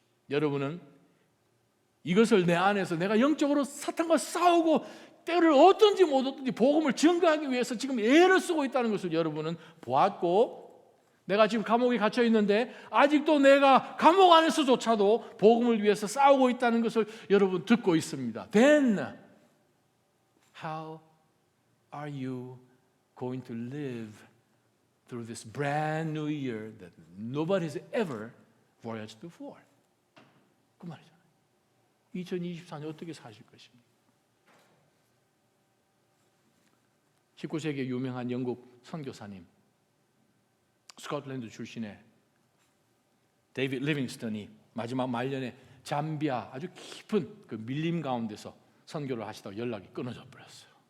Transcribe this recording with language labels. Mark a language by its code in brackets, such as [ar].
[ko] 여러분은 이것을 내 안에서 내가 영적으로 사탄과 싸우고 때를 얻든지 못 얻든지 복음을 증거하기 위해서 지금 애를 쓰고 있다는 것을 여러분은 보았고, 내가 지금 감옥에 gat혀 있는데 아직도 내가 감옥 안에서조차도 복음을 위해서 싸우고 있다는 것을 여러분 듣고 있습니다. [en] Then how are you going to live through this brand new year that nobody's ever voyaged before? [ko] 그 말이잖아요. 2024년 어떻게 사실 것입니까? 19세기의 유명한 영국 선교사님, 스코틀랜드 출신의 데이빗 리빙스턴이 마지막 말년에 잠비아 아주 깊은 그 밀림 가운데서 선교를 하시다가 연락이 끊어져 버렸어요.